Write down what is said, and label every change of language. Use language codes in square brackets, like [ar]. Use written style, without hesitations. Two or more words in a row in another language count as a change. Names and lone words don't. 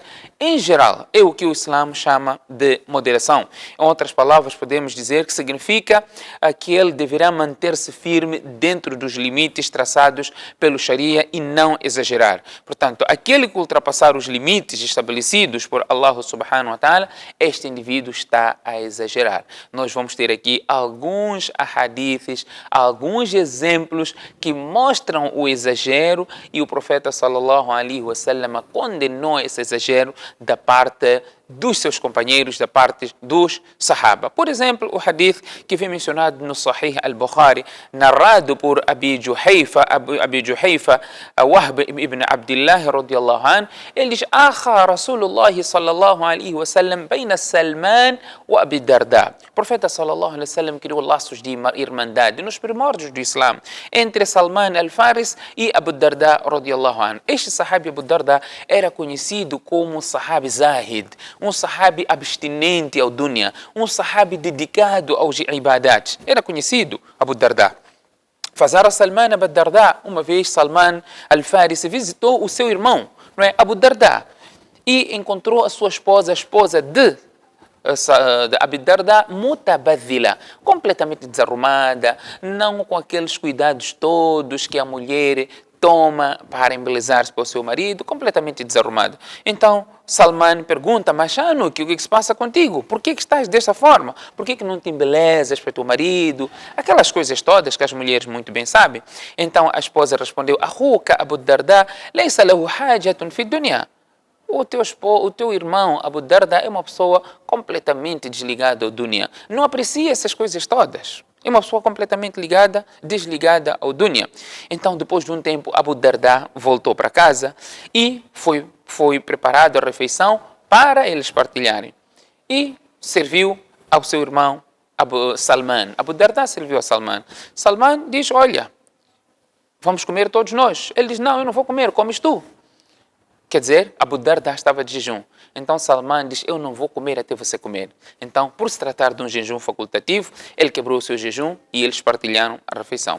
[pt] Em geral, é o que o Islã chama de moderação. Em outras palavras, podemos dizer que significa que ele deverá manter-se firme dentro dos limites traçados pelo Sharia e não exagerar. Portanto, aquele que ultrapassar os limites estabelecidos por Allah [ar] سبحانه وتعالى, [pt] este indivíduo está a exagerar. Nós vamos ter aqui alguns hadiths, alguns exemplos que mostram o exagero, e o profeta [ar] صلى الله عليه وسلم [pt] condenou esse exagero da parte dos seus companheiros, da parte dos Sahaba. Por exemplo, o hadith que vem mencionado no Sahih al-Bukhari, narrado por Abi Juhayfa, Wahb ibn Abdullah [ar] رضي الله عنه, [pt] ele diz: [ar] "آخى رسول الله صلى الله عليه وسلم بين سلمان وأبي الدرداء." [pt] O profeta [ar] صلى الله عليه وسلم [pt] criou laços de irmandade nos primórdios do Islã entre Salman al-Faris e Abu Darda [ar] رضي الله عنه. [pt] Este sahabi Abu Darda era conhecido como um sahabi zahid, um sahabi abstinente ao dunya, um sahabi dedicado aos ibadat. Era conhecido Abu Darda. Fazara Salman Abu Darda. Uma vez Salman al-Farisi visitou o seu irmão, não é, Abu Darda, e encontrou a sua esposa, a esposa de Abu Darda, mutabadhila, completamente desarrumada, não com aqueles cuidados todos que a mulher toma para embelezar-se para o seu marido, completamente desarrumada. Então, Salman pergunta: "Mas Anuki, o que se passa contigo? Por que estás desta forma? Por que não te embelezas para o teu marido?" Aquelas coisas todas que as mulheres muito bem sabem. Então, a esposa respondeu: [ar] "أخوك أبو الدرداء ليس له حاجة في الدنيا." [pt] O teu irmão Abu Darda é uma pessoa completamente desligada ao dunya. Não aprecia essas coisas todas. É uma pessoa completamente desligada ao dunya. Então, depois de um tempo, Abu Darda voltou para casa e foi preparada a refeição para eles partilharem. E serviu ao seu irmão Salman. Abu Darda serviu a Salman. Salman diz: "Olha, vamos comer todos nós." Ele diz: "Não, eu não vou comer, comes tu." Quer dizer, Abu Darda estava de jejum. Então Salman diz: "Eu não vou comer até você comer." Então, por se tratar de um jejum facultativo, ele quebrou o seu jejum e eles partilharam a refeição.